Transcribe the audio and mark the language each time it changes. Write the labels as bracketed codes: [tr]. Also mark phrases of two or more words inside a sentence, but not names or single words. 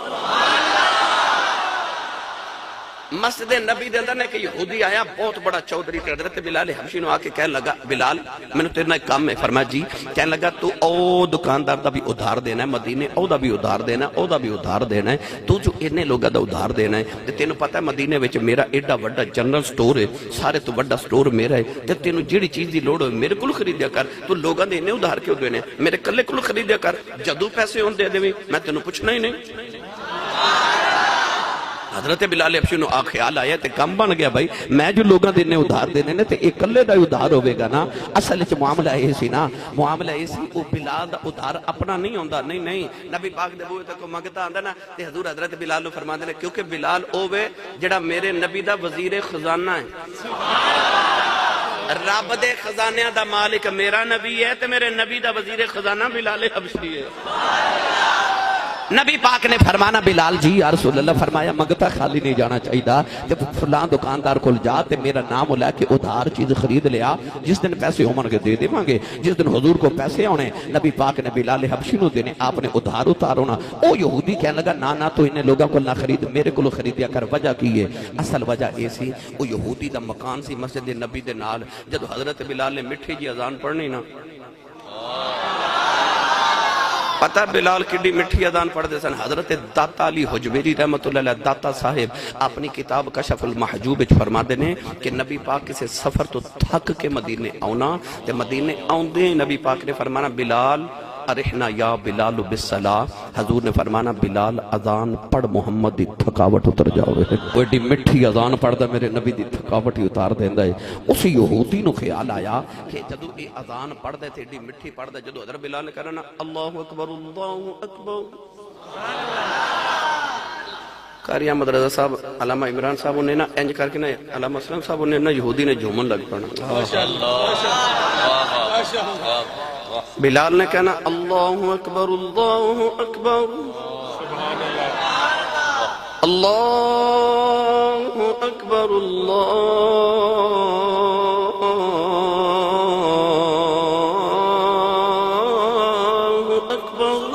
[pa] مسجد نبی دے اندر نے کہ یہودی آیا بہت بڑا چودھری تے حضرت بلال حبشی نو آکے کہنے لگا بلال میں نے تیرے نہ ایک کام ہے، فرمایا جی، کہنے لگا تو او دکاندار دا بھی ادھار دینا ہے، مدینے او دا بھی ادھار دینا ہے، او دا بھی ادھار دینا ہے، تو جو انہیں لوگا دا ادھار دینا ہے تے تینوں پتہ ہے مدینے وچ میرا ایڈا وڈا جنرل سٹور ہے، سارے تو وڈا سٹور میرا ہے تے تینوں جیڑی چیز دی لوڑ ہوئے میرے کل خریدیا کر، تو لوگاں دے انہیں ادھار کیوں دینے میرے کلے کل خریدیا کر، جدو پیسے ہون دے دے میں تینوں پوچھنا ہی نہیں۔ حضرت بلال حبشی نو خیال آیا تے کم بن گیا بھائی میں جو لوگاں دینے ادھار دینے نے تے ایک کلے دا ادھار ہوئے گا نا۔ اصل چ معاملہ یہ سی نا، معاملہ یہ سی وہ بلال دا ادھار اپنا نہیں ہوندا، نہیں نبی پاک دے بوئے تے کو منگتا آندا نا تے حضور حضرت بلال نو فرما دے کیونکہ بلال اوے جڑا میرے نبی دا وزیر خزانہ ہے، رب دے خزانے دا مالک میرا نبی ہے تے میرے نبی دا وزیر خزانہ بلال حبشی ہے۔ نبی پاک نے فرمانا بلال جی یا رسول اللہ، فرمایا منگتا خالی نہیں جانا چاہیے تے فلاں دکاندار کول جا تے میرا نام لے کے ادھار چیز خرید لیا، جس دن پیسے ہون گے دے دیواں گے، جس دن حضور کو پیسے آنے نبی پاک نے بلال حبشی نو دینے آپ نے ادھار اتارونا۔ او یہودی کہنے لگا نا تو انہیں لوگوں کو نہ خرید میرے کو خریدیا کر، وجہ کی ہے؟ اصل وجہ یہ سی او یہودی دا مکان سی مسجد نبی دے نال، جدو حضرت بلال نے مٹھی جی اذان پڑھنی نا پتہ بلال کڈی مٹھی اذان پڑھ دے سن۔ حضرت داتا علی حجویری رحمت اللہ علیہ داتا صاحب اپنی کتاب کشف المحجوب فرما دینے کہ نبی پاک کسی سفر تو تھک کے مدینے آنا تے مدینے آندے نبی پاک نے فرمانا [ar] بلال ارحنا یا بلال بالصلاۃ، [pa] حضور نے فرمانا بلال اذان پڑھ محمد دی تھکاوٹ اتر جاوے۔ وہ ایڈی مٹھی اذان پڑھ دا میرے نبی دی تھکاوٹ ہی اتار دیندا ہے۔ اس یہودی نو خیال آیا کہ جدو یہ اذان پڑھ دے تے ایڈی مٹھی پڑھ دے، جدو حضرت بلال نے کہنا [ar] اللہ اکبر اللہ اکبر، [pa] قاری احمد رضا صاحب علامہ عمران صاحب نے نا انج کر کے نا علامہ اسلم صاحب نے نا یہودی نے جھومن لگ پڑنا۔ بلال نے کہنا [ar] اللہ اکبر اللہ اکبر اللہ اکبر اللہ اکبر۔